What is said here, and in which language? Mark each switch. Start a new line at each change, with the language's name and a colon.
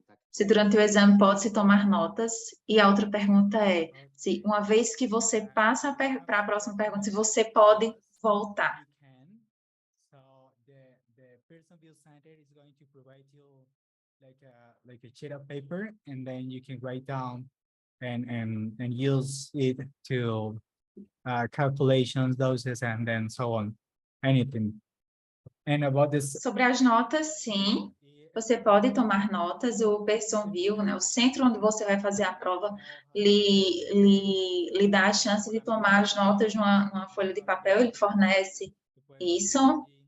Portuguese: Se durante o exame pode-se tomar notas. E a outra pergunta é, se uma vez que você passa para a próxima pergunta, se você pode voltar.
English: So the person build center is going to provide you like a sheet of paper, and then you can write down and use it to calculations, doses, and then so on, anything. And about this.
Portuguese: Sobre as notas, sim, você pode tomar notas. O Personville, né, o centro onde você vai fazer a prova, lhe dá a chance de tomar as notas numa folha de papel, ele fornece isso.